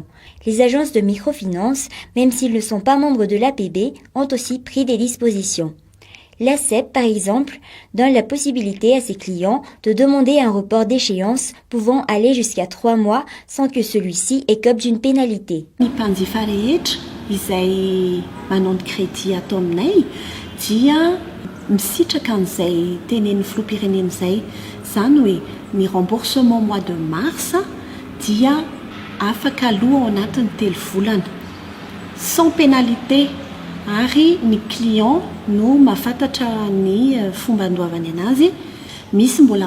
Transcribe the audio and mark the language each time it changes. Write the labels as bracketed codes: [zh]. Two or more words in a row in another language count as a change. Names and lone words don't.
[fr] Les agences de microfinance, même s'ils ne sont pas membres de l'APB, ont aussi pris des dispositions. L'ACEP, par exemple, donne la possibilité à ses clients de demander un report d'échéance pouvant aller jusqu'à 3 mois sans que celui-ci écope d'une pénalité. [mg] Misitraka an'izay tenen'ny filoham-pirenena izay zany hoe ny [fr] remboursement mois de mars [mg] dia afaka aloha ao anatin'ny 3 volana [fr] sans pénalité [mg] ary ny client no mahafantatra ny fomba andoavany anazy misy mbola